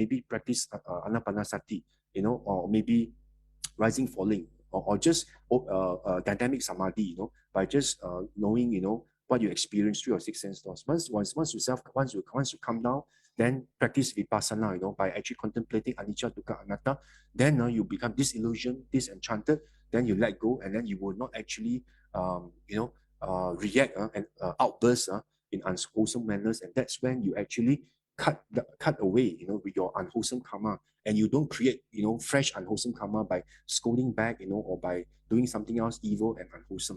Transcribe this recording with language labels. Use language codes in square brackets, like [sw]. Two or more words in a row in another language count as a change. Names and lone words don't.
[en] Maybe practice anapanasati, or maybe rising, falling, or just dynamic samadhi, by just knowing, what you experience through your six sense doors. Once you come down, then practice vipassana, by actually contemplating [pi] anicca, dukkha, anatta. [en] Then you become disillusioned, disenchanted. Then you let go, and then you will not actually, react and outburst in unwholesome manners. And that's when you actually cut away, with your unwholesome karma, and you don't create, fresh unwholesome karma by scolding back, or by doing something else evil and unwholesome.